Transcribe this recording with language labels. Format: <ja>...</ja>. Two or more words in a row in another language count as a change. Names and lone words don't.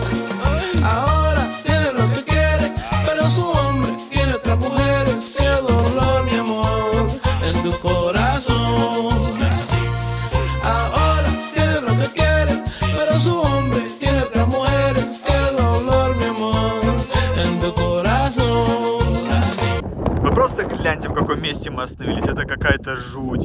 <es>Ahora tiene lo que quiere, pero su hombre tiene otras mujeres. Qué dolor, mi amor, en tu corazón. Ahora tiene lo que quiere, pero su hombre tiene otras mujeres. Qué dolor, mi amor, en tu corazón.</es> <ru>Вы просто гляньте, в каком месте мы остановились. Это какая-то жуть.</ru>